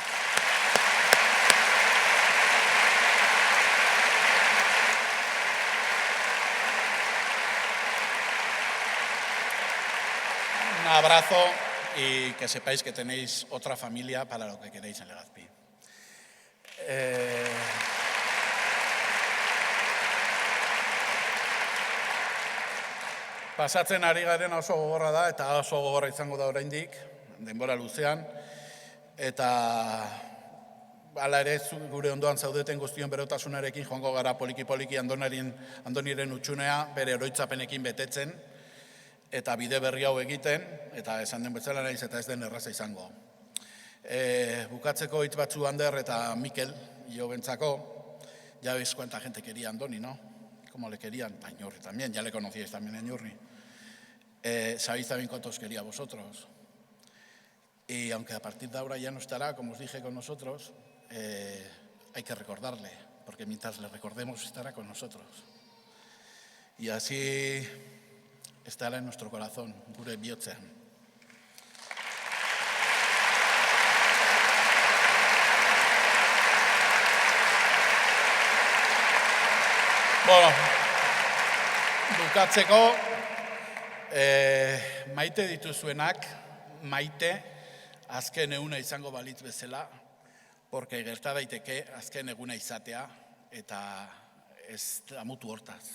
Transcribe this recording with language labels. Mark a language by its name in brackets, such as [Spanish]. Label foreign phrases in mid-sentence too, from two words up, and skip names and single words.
[Spanish] Un abrazo y que sepáis que tenéis otra familia para lo que queréis en Legazpi. [Basque] Pasatzen ari garen oso gogorra da, eta oso gogorra izango da oraindik, denbora luzean, eta hala ere gure ondoan zaudeten guztion berotasunarekin joango gara poliki-poliki Andoniren utxunea bere oroitzapenekin betetzen, eta bide berri hau egiten, eta esan den bezala naiz eta ez den erraza izango. Bukatzeko hitz batzu Ander eta Mikel, yo bentzako, [Spanish] ya veis cuánta gente quería Andoni, ¿no? Como le querían, a Iñurri también, ya le conocíais también a Iñurri. Sabéis también cuántos quería a vosotros. Y aunque a partir de ahora ya no estará, como os dije, con nosotros, hay que recordarle, porque mientras le recordemos estará con nosotros. Y así estará en nuestro corazón, [Basque] gure bihotzean. Bueno, bukatzeko, maite dituzuenak, maite, azken eguna izango balitz bezala, porque gerta daiteke azken eguna izatea, eta ez amutu hortaz.